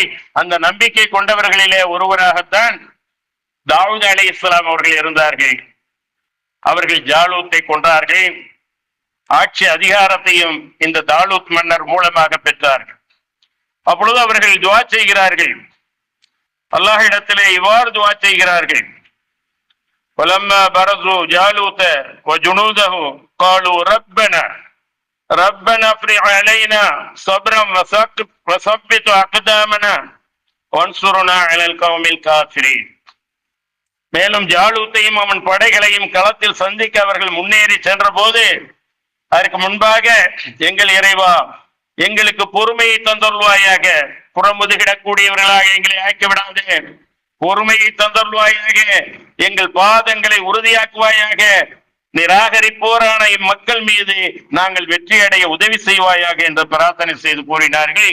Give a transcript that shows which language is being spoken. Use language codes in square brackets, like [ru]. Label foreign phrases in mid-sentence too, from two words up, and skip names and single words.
[ta] அந்த நம்பிக்கை கொண்டவர்களிலே ஒருவராகத்தான் தாவூத் அலைஹிஸ்ஸலாம் அவர்கள் இருந்தார்கள். அவர்கள் ஜாலூத்தை கொன்றார்கள். ஆட்சி அதிகாரத்தையும் இந்த தாலூத் மன்னர் மூலமாக பெற்றார்கள். அப்பொழுது அவர்கள் துஆ செய்கிறார்கள். அல்லாஹ்விடத்திலே இவ்வாறு துஆ செய்கிறார்கள். [ar] وَلَمَّا بَرَزُوا جَالُوتَ وَجُنُودَهُ قَالُوا رَبَّنَا افْرِغْ عَلَيْنَا صَبْرًا وَثَبِّتْ أَقْدَامَنَا وَانصُرْنَا عَلَى الْقَوْمِ الْكَافِرِينَ. [ta] மேலும் ஜாலூத்தையும் அவன் படைகளையும் களத்தில் சந்திக்க அவர்கள் முன்னேறி சென்ற போது அதற்கு முன்பாக, எங்கள் இறைவா எங்களுக்கு பொறுமையை தந்தருள்வாயாக, புறமுதுகிடக்கூடியவர்களாக எங்களை ஆக்கிவிடாதே, பொறுமையை தந்தருள்வாயாக, எங்கள் பாதங்களை உறுதியாக்குவாயாக, நிராகரிப்போரான இம்மக்கள் மீது நாங்கள் வெற்றியடைய உதவி செய்வாயாக என்று பிரார்த்தனை செய்து கூறினார்கள்.